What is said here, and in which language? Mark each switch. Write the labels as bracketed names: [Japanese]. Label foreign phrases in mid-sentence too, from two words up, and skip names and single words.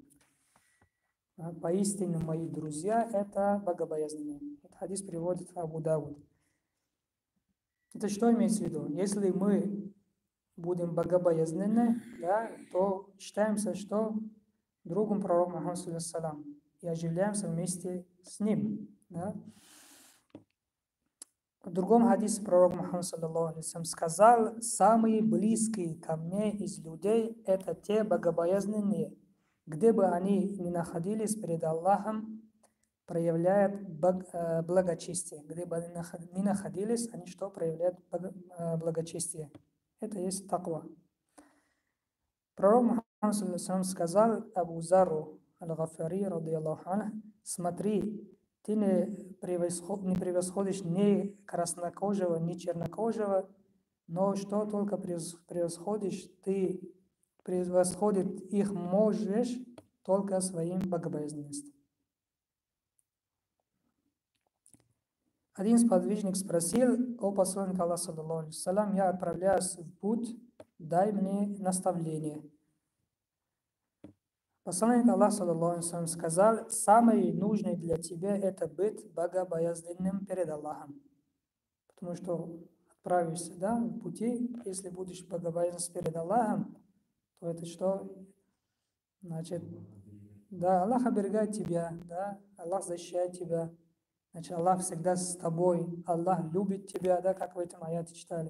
[Russian] Поистине мои друзья — это богобоязненные. Этот хадис приводит Абу Дауд. Это что имеется в виду? Если мы будем богобоязненны, да, то считаемся, что другом пророка Мухаммада, [Arabic] صلى الله عليه وسلم, [Russian] и оживляемся вместе с ним. Да? В другом хадисе пророк Мухаммад, [Arabic] صلى الله عليه وسلم, [Russian] сказал: самые близкие ко мне из людей — это те богобоязненные, где бы они ни находились перед Аллахом, проявляют благочестие. Где бы они ни находились, они что проявляют? Благочестие. Это есть таква. Пророк Мухаммад, [Arabic] صلى الله عليه وسلم, [Russian] сказал Абу Зару аль-Гафари, [Arabic] رضي الله عنه: [Russian] смотри, ты не превосходишь ни краснокожего, ни чернокожего, но что только превосходишь, ты превосходить их можешь только своим богобоязненностью. Один сподвижник спросил: о посланник Аллаха, [Arabic] صلى الله عليه وسلم, [Russian] я отправляюсь в путь, дай мне наставление. Посланник Аллаха, [Arabic] صلى الله عليه وسلم, [Russian] сказал: самое нужное для тебя — это быть богобоязненным перед Аллахом. Потому что отправишься, да, в пути, если будешь богобоязнен перед Аллахом, то это что? Значит, да, Аллах оберегает тебя, да, Аллах защищает тебя, значит, Аллах всегда с тобой, Аллах любит тебя, да, как в этом аяте читали.